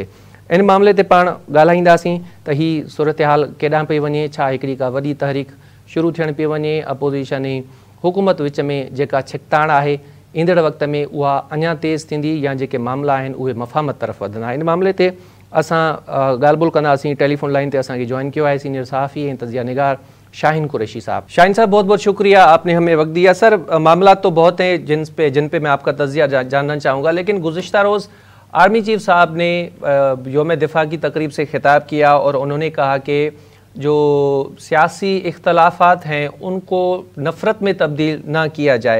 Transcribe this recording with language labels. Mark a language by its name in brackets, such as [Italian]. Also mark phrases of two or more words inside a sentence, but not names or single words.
[Sindhi] इन मामले ते पाण ॻाल्हाईंदासीं त हीअ सूरत हाल केॾांहुं पई वञे, छा हिकिड़ी का वॾी तहरीक शुरू थियण पई वञे, अपोज़िशन ऐं हुकूमत विच में जेका छिकताण आहे ईंदड़ वक़्त में उहा अञा तेज़ थींदी या जेके मामला आहिनि उहे मफ़ामत तरफ़ वधंदा। इन मामले ते असां ॻाल्हि ॿोल कंदासीं। टेलीफोन लाइन ते असांखे जॉइन कयो आहे सीनियर सहाफ़ी ऐं तज़िया निगार شاہین قریشی صاحب۔ [Urdu] شاہین صاحب بہت بہت شکریہ، آپ نے ہمیں وقت دیا۔ سر معاملات تو بہت ہیں جن پہ میں آپ کا تجزیہ جاننا چاہوں گا، لیکن گزشتہ روز آرمی چیف صاحب نے یوم دفاع کی تقریب سے خطاب کیا اور انہوں نے کہا کہ جو سیاسی اختلافات ہیں ان کو نفرت میں تبدیل نہ کیا جائے۔